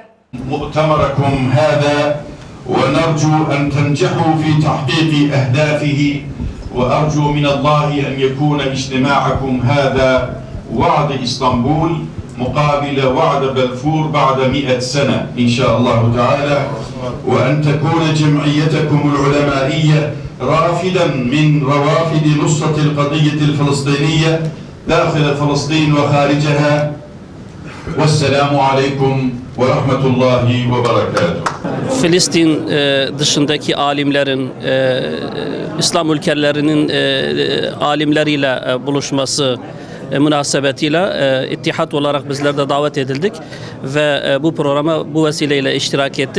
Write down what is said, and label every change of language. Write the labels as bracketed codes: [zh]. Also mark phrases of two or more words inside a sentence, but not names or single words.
[ar] مؤتمركم هذا، ونرجو أن تنجحوا في تحقيق أهدافه، وأرجو من الله أن يكون اجتماعكم هذا وعد إسطنبول مقابل وعد بلفور بعد 100 سنة إن شاء الله تعالى، وأن تكون جمعيتكم العلمائية رافدا من روافد نصرة القضية الفلسطينية داخل فلسطين وخارجها. والسلام عليكم ورحمة الله وبركاته. [tr] Filistin dışındaki alimlerin, İslam ülkelerinin alimleriyle buluşması münasebetiyle İttihat olarak bizler de davet edildik ve bu programa bu vesileyle iştirak ettik.